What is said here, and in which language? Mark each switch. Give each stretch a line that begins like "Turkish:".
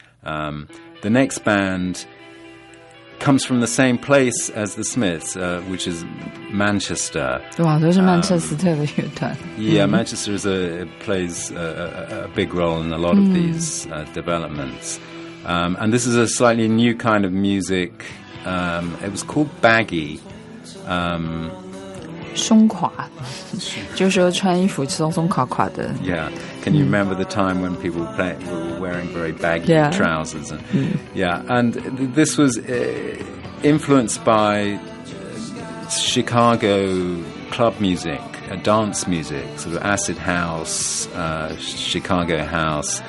English: The next band comes from the same place as the Smiths, which is Manchester. Wow, those are Manchester 特别乐团. Yeah, Manchester plays a big role in a lot of these developments. And this is a slightly new kind of music. It was called Baggy.
Chinese: 松垮就是说穿衣服松松垮垮的
English: Yeah, can you remember the time when people were wearing very baggy trousers? And, yeah, and this was influenced by Chicago club music, dance music, sort of acid house, Chicago house.